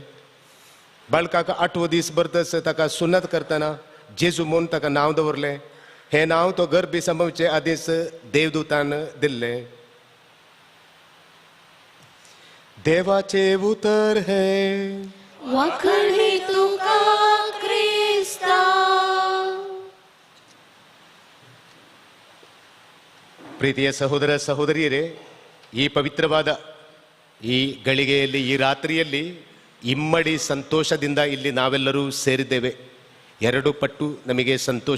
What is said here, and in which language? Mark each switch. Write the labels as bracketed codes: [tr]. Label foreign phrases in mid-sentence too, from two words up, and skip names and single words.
[kok] बाळकाक 8वो दीस भरतच ताका सुन्नत करतना जेजू म्हूण ताका नांव दवरलें. हें नांव तो गर्भी संभवचे आदींच देवदूतान दिल्लें. देवाचे उतर हे वखणी तुका क्रिस्ता. [kn] ಪ್ರೀತಿಯ ಸಹೋದರ ಸಹೋದರಿಯರೇ, ಈ ಪವಿತ್ರವಾದ ಈ ಗಳಿಗೆಯಲ್ಲಿ, ಈ ರಾತ್ರಿಯಲ್ಲಿ ಇಮ್ಮಡಿ ಸಂತೋಷದಿಂದ ಇಲ್ಲಿ ನಾವೆಲ್ಲರೂ ಸೇರಿದ್ದೇವೆ. 2 ಪಟ್ಟು ನಮಗೆ ಸಂತೋಷ.